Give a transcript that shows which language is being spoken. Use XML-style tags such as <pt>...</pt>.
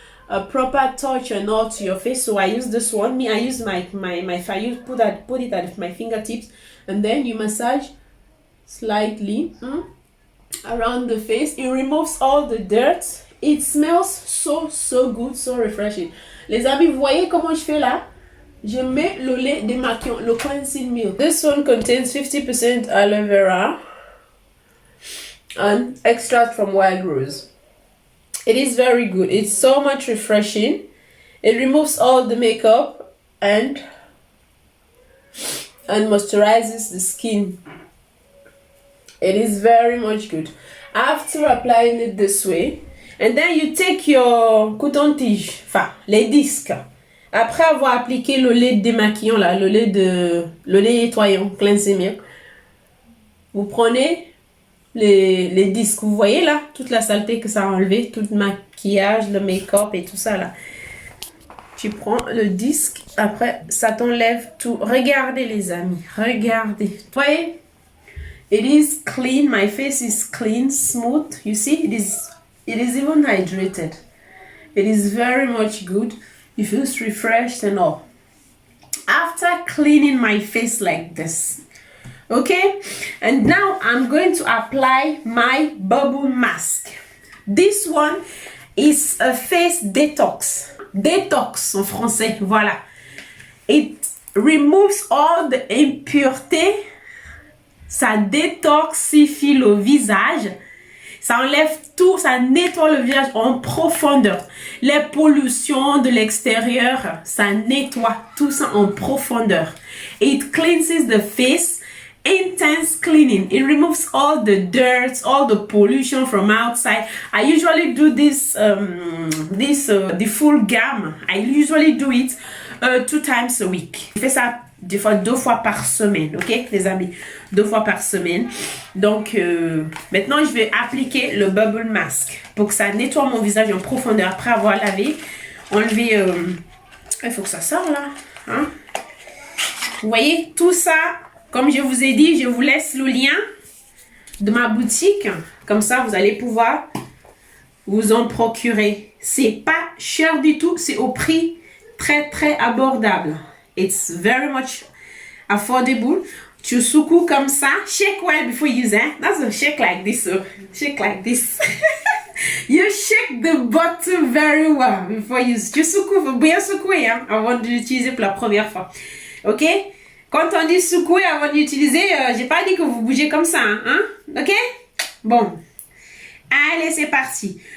<en>a proper touch and all to your face. So I use this one. I use my put it at my fingertips, and then you massage slightly around the face. It removes all the dirt. It smells so good, so refreshing.</en> <fr>Les amis, vous voyez comment je fais là? Je mets le lait démaquillant, le cleansing milk.</fr> <en>This one contains 50% aloe vera and extract from wild rose. It is very good. It's so much refreshing. It removes all the makeup and moisturizes the skin. It is very much good. After applying it this way, and then you take your</en> <fr>coton-tige, enfin les disques. Après avoir appliqué le lait démaquillant là, le lait nettoyant, cleansing milk, vous prenez les disques. Vous voyez là, toute la saleté que ça a enlevé, tout le maquillage, le make-up et tout ça là. Tu prends le disque, après ça t'enlève tout. Regardez les amis, regardez. Vous voyez?</fr> <en>It is clean, my face is clean, smooth. You see, it is even hydrated. It is very much good. It feels refreshed and all. After cleaning my face like this, okay, and now I'm going to apply my bubble mask. This one is a face detox.</en> <fr>Detox en français, voilà.</fr> <en>It removes all the impuretés.</en> <fr>Ça détoxifie le visage. Ça enlève tout, ça nettoie le visage en profondeur. Les pollutions de l'extérieur, ça nettoie tout ça en profondeur.</fr> <en>It cleanses the face, intense cleaning. It removes all the dirt, all the pollution from outside. I usually do this, the full gamme. I usually do it 2 times a week.</en> <fr>Je fais ça des fois 2 fois par semaine, ok les amis, 2 fois par semaine. Donc maintenant je vais appliquer le bubble mask pour que ça nettoie mon visage en profondeur après avoir lavé, enlevé. Il faut que ça sorte là, hein? Vous voyez tout ça, comme je vous ai dit, je vous laisse le lien de ma boutique, comme ça vous allez pouvoir vous en procurer. C'est pas cher du tout, c'est au prix très abordable.</fr> <en>It's very much affordable.</en> <fr>Tu secoues comme ça.</fr> <en>Shake well before you use it. That's a shake like this. So shake like this. You shake the bottom very well before you use.</en> <fr>Tu secoues, faut bien secouer hein, avant de l'utiliser pour la première fois. Ok? Quand on dit secouer avant d'utiliser, j'ai pas dit que vous bougez comme ça. Hein? Ok? Bon. Allez, c'est parti.</fr>